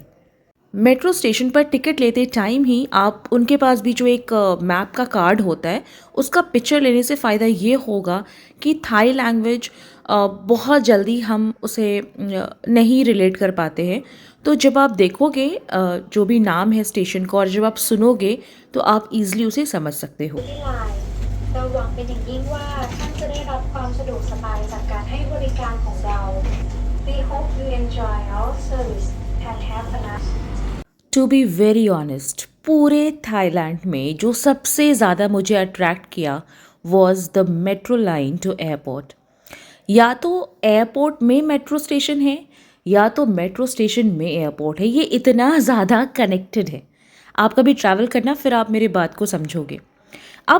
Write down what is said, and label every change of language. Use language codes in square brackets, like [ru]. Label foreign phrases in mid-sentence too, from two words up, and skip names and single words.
[en] metro station [hi] पर टिकट लेते टाइम ही आप उनके पास भी जो एक मैप का कार्ड होता है उसका पिक्चर लेने से फ़ायदा ये होगा कि [en] Thai language [hi] बहुत जल्दी हम उसे नहीं रिलेट कर पाते हैं। तो जब आप देखोगे जो भी नाम है स्टेशन का और जब आप सुनोगे तो आप ईज़िली उसे समझ सकते हो। [th] ที่ไลน์เราหวังเป็นอย่างยิ่งว่าท่านจะได้รับความสะดวกสบายจากการให้บริการของเรา [en] We hope you enjoy our service and have a nice to be very honest, [hi] पूरे थाईलैंड में जो सबसे ज़्यादा मुझे अट्रैक्ट किया [en] was the metro line to airport. [hi] या तो एयरपोर्ट में [en] metro station [hi] है या तो [en] metro station [hi] में एयरपोर्ट है, ये इतना ज़्यादा कनेक्टेड है। आप कभी ट्रैवल करना, फिर आप मेरी बात को समझोगे।